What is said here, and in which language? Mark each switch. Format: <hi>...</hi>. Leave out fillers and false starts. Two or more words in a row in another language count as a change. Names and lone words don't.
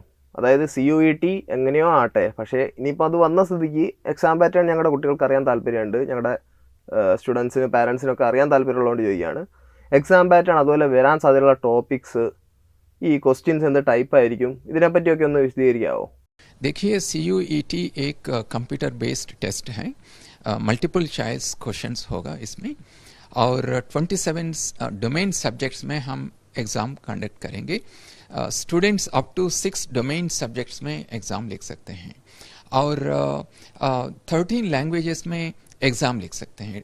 <ml>അതായത് CUET എങ്ങനെയോ ആട്ടെ, പക്ഷേ ഇനിയിപ്പോൾ അത് വന്ന സ്ഥിതിക്ക്</ml> <en>exam pattern</en> <ml>ഞങ്ങളുടെ കുട്ടികൾക്ക് അറിയാൻ താല്പര്യമുണ്ട്, ഞങ്ങളുടെ സ്റ്റുഡൻസിന് പാരൻസിനൊക്കെ അറിയാൻ താല്പര്യമുള്ളതുകൊണ്ട് ചോദിക്കുകയാണ്.</ml> <en>exam pattern,</en> <ml>അതുപോലെ വരാൻ സാധ്യതയുള്ള ടോപ്പിക്സ്, ഈ ക്വസ്റ്റ്യൻസ് എന്ത് ടൈപ്പ് ആയിരിക്കും, ഇതിനെപ്പറ്റിയൊക്കെ ഒന്ന് വിശദീകരിക്കാമോ?</ml> <hi>देखिए, CUET एक</hi> <en>computer based test</en> <hi>है.</hi> <en>multiple choice questions</en> <hi>होगा इसमें और 27</hi> <en>domain subjects</en> <hi>में हम</hi> <en>exam conduct</en> <hi>करेंगे.</hi> <en>students up to</en> <hi>6</hi> <en>domain subjects</en> <hi>में एग्ज़ाम लिख सकते हैं और 13 लैंग्वेजेस में एग्ज़ाम लिख सकते हैं।</hi>